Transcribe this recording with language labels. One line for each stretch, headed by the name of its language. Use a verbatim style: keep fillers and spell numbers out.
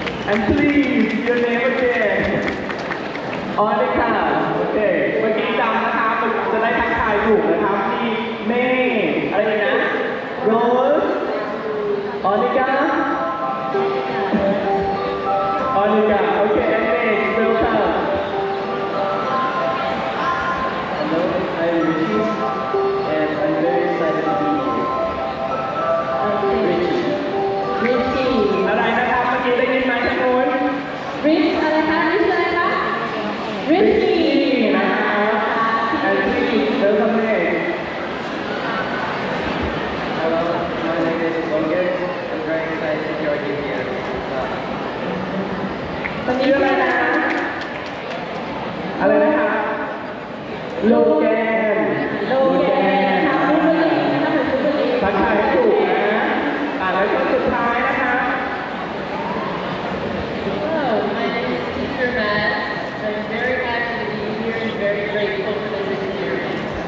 English: and please your name again
Thai: อ๋อเลยค่ะโอเคเมื่อกี้จำนะคะมันจะได้ทักทายถูกนะครับที่เมย์อะไรนะโรสออนิกาออนิกาโอเคเมย์เซลค่ะ
English: Hello, I am Richie, and I'm very excited to be here. Richie.
Thai: ริชชี่ อะไรนะครับเมื่อกี้ได้ยินไหมทุกคน ริชอะไรคะริชอะไรคะริชชี่นะคะ ไอ้ที่เซลค่ะเมย์
English: Hello, my name is Olga. I'm very excited to join you here. Uh,
Thai: วันนี้ชื่ออะไรนะ อะไรนะคะโลแกน โลแกนค่ะคุณผู้ชมนะคะคุณผู้ชม ทักทายถูกนะอ่าแล้วก็สุดท้ายนะคะ
English: Hello, my name is Teacher Matt. I'm very happy to be here and very grateful for this experience.